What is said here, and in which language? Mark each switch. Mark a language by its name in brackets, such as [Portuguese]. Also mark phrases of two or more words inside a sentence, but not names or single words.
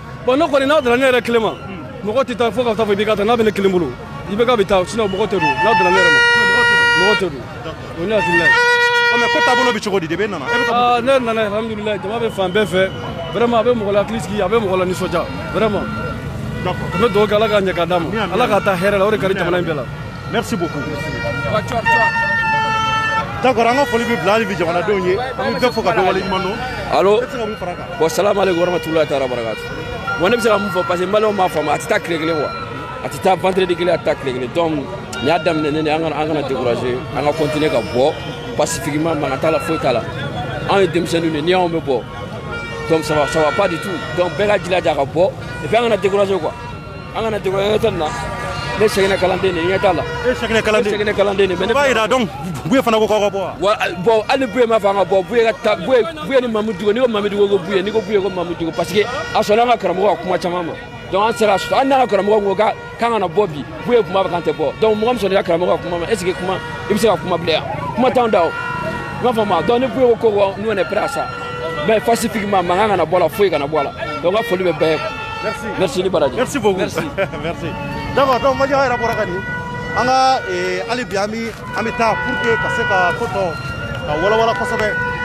[Bambara] bon ne kɔni n'a dara ne yɛrɛ kelen ma mɔgɔ tɛ taa fo ka taa fɔ IBK ta n'a bɛ ne kelen bolo IBK bɛ taa sinon mɔgɔ tɛ don n'a dara ne yɛrɛ ma mɔgɔ tɛ don o ne hakilina ye mais ko taabolo bɛ cogo di de bɛ nana ne nana alhamdulillah jama bɛ fan bɛɛ fɛ vraiment a bɛ mɔgɔ la hakili sigi a bɛ mɔgɔ la nisɔndiya vraiment an bɛ dugawu kɛ Ala ka ɲɛ k'a d'a ma Ala ka taa hɛrɛ la o de ka di jamana in bɛɛ la [French] merci beaucoup d'accord [Bambara] an ka foli bɛ bila hali bi jamanadenw ye an bɛ bɛɛ fo ka bɛɛ waleɲuman dɔn allo e tɛ se ka mun fara a kan bon [Arabic] salamu aleykum warahmatullahi taala barakatu [Bambara] bon ne bɛ se ka mun fɔ [French] parce que [Bambara] maliyɛnw m'a faamu a tɛ taa tile kelen quoi a tɛ taa vendredi kelen a tɛ taa tile kelen donc nin y'a daminɛ ne an kana décourager an ka continuer ka bɔ pacifiquement mankan t'a la foyi t'a la anw ye denmisɛnninw de ni anw bɛ bɔ donc [French] ça va pas du tout [Bambara] donc bɛɛ ka jilaja ka bɔ [French] et puis [Bambara] an kana décourager quoi an kana décourager an ka taa nin na ne seginna kalanden de ɲɛ t'a la e seginna kalanden de mais o b'a yira donc Buye fana ko k'aw ka bɔ wa bon hali Buye m'a fɔ an ka bɔ Buye ka taa Buye ni Mamudu Diko n'i ko Mamudu Diko ko Buye n'i ko Buye ko Mamudu Diko [French] parce que [Bambara] a sɔnna an ka karamɔgɔ ka kuma caman ma donc an sera hali n'an ka karamɔgɔ ko k'an kana bɔ bi Buye kuma bɛ k'an tɛ bɔ donc mɔgɔ min sɔnna i ka karamɔgɔ ka kuma ma [French] est ce que [Bambara] kuma i bɛ se ka kuma bilen yan kuma t'anw da o i m'a faamu donc ni Buye ko ko [French] nous on est prêt à ça mais pacifiquement [Bambara] mankan kana bɔ la foyi kana bɔ a la donc n ka foli bɛ bɛɛ ye merci ni baraji [French] merci beaucoup merci d'accord [Bambara] donc Maliɲɛw yɛrɛ bɔra ka nin an ka hali bi an bɛ taa [French] pour que [Bambara] ka se ka ko tɔ ka walawala kosɛbɛ